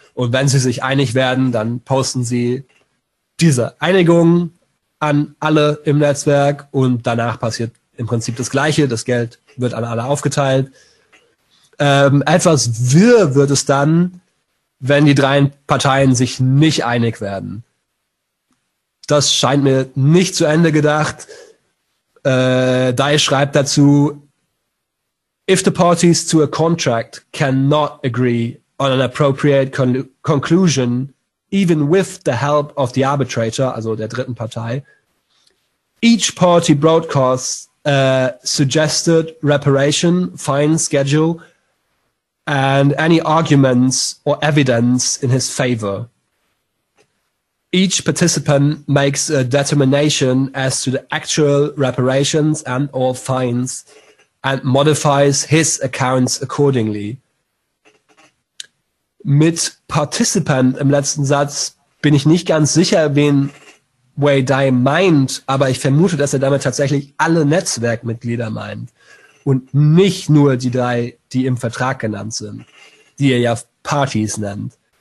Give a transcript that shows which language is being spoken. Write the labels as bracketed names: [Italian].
[German] Und wenn sie sich einig werden, dann posten sie diese Einigung an alle im Netzwerk und danach passiert im Prinzip das Gleiche. Das Geld wird an alle aufgeteilt. Etwas wirr wird es dann, wenn die drei Parteien sich nicht einig werden. Das scheint mir nicht zu Ende gedacht. Dai schreibt dazu, [English] if the parties to a contract cannot agree on an appropriate conclusion, even with the help of the arbitrator, [German] also der dritten Partei, [English] each party broadcasts a suggested reparation, fine schedule, and any arguments or evidence in his favor. Each participant makes a determination as to the actual reparations and or fines and modifies his accounts accordingly. [German] Mit Participant im letzten Satz bin ich nicht ganz sicher, wen Wei Dai meint, aber ich vermute, dass er damit tatsächlich alle Netzwerkmitglieder meint und nicht nur die drei, die im Vertrag genannt sind, die er ja Parties nennt.